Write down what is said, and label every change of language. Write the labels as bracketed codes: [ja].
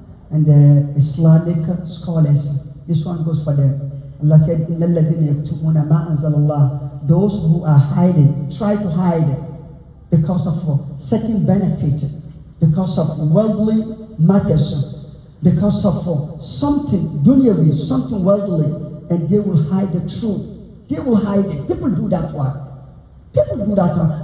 [en] And the Islamic scholars. This one goes for them. Allah said, [ar] إِنَّ الَّذِينَ يَكْتُمُونَ مَا أَنزَلَ اللَّهُ. [en] Those who are hiding, try to hide because of second benefit, because of worldly matters, because of something dunyawi, something worldly, and they will hide the truth. They will hide it. People do that one. People do that one.